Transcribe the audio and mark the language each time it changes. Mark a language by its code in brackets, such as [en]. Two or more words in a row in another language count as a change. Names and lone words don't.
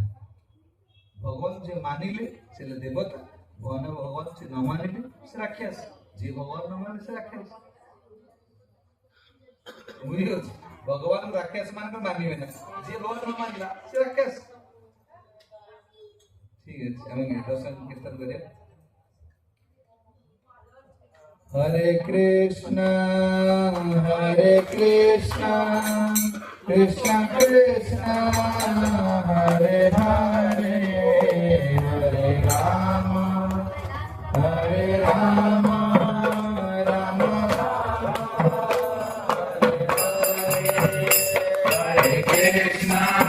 [or] ଭଗବାନ ଯେ ମାନିଲେ ସେ ଦେବତା, ଭଗବାନ ସେ ନ ମାନିଲେ ସେ ରାକ୍ଷସ। ଯିଏ ଭଗବାନ ନ ମାନେ ସେ ରାକ୍ଷସ, ବୁଝିପାରୁଛି। ଭଗବାନ ରାକ୍ଷସ ମାନେ ମାନିବେ ନା, ଯିଏ ଭଗବାନ ନ ମାନିଲା ସେ ରାକ୍ଷସ। ଠିକ ଅଛି, ଆମେ ଦର୍ଶନ କୀର୍ତ୍ତନ କରିବା। [sa] हरे कृष्ण कृष्ण कृष्ण हरे हरे हरे राम हरे राम राम राम हरे कृष्ण,